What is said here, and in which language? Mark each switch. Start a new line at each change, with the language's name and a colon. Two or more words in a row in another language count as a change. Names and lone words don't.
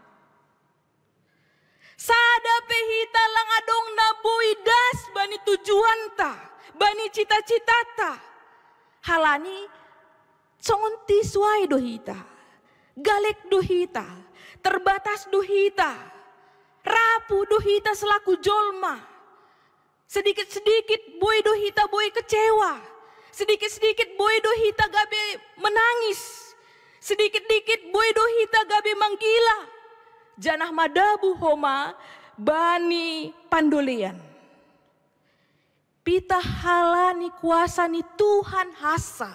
Batak Simalungun: Sada pehita lang adong nabuy das bani tujuan ta, bani cita-cita ta. Halani songon tisuai dohita, galek dohita, terbatas dohita, rapu dohita selaku jolma. Sedikit-sedikit boy dohita boy kecewa, sedikit-sedikit boy dohita gabe menangis, Sedikit-dikit boy dohita gabe manggila. Janah madabu homa bani pandolean. Pita halani kuasa ni Tuhan hasa.